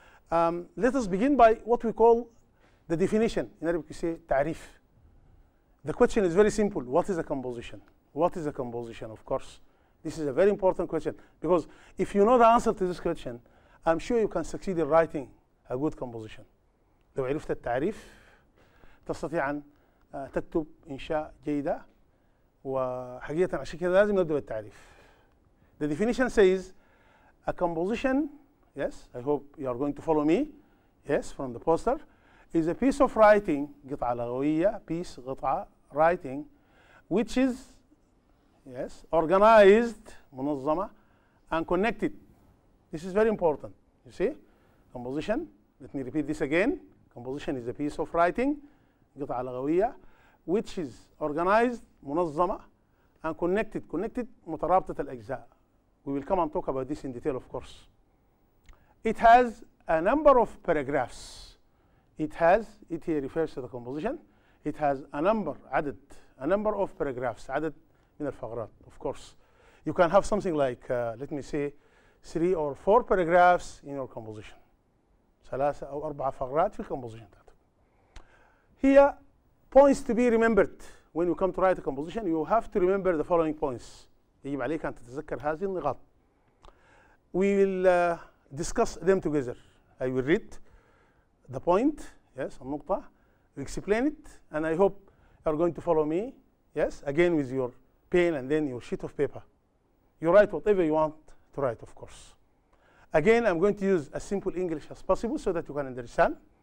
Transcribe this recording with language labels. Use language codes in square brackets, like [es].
[en] Let us begin by what we call the definition. In Arabic we say تعريف. The question is very simple. What is a composition? What is a composition? Of course, this is a very important question, because if you know the answer to this question, I'm sure you can succeed in writing a good composition. [ar] لو عرفت التعريف تستطيع أن تكتب إنشاء جيدة، وحقيقة عشان كده لازم نبدأ بالتعريف. [en] The definition says a composition, yes, I hope you are going to follow me, yes, from the poster, is a piece of writing, [ar] قطعة لغوية, [en] piece, قطعة, writing, which is, yes, organized, منظمة, and connected. This is very important. You see, composition, let me repeat this again. Composition is a piece of writing, [ar] قطعة لغوية, [en] which is organized, منظمة, and connected. Connected, [ar] مترابطة الأجزاء. [en] We will come and talk about this in detail, of course. It has a number of paragraphs. It here refers to the composition. It has a number, عدد, a number of paragraphs, [ar] عدد من الفقرات, [en] of course. You can have something like, let me say, 3 or 4 paragraphs in your composition. [ar] 3 أو 4 فقرات في composition. [en] Here, points to be remembered. When you come to write a composition, you have to remember the following points. [ar] يجب عليك أن تتذكر هذه النقاط. [en] We will discuss them together. I will read the point, yes, النقطة, we explain it, and I hope you are going to follow me, yes, again with your pen and then your sheet of paper. You write whatever you want to write, of course. Again, I'm going to use as simple English as possible so that you can understand.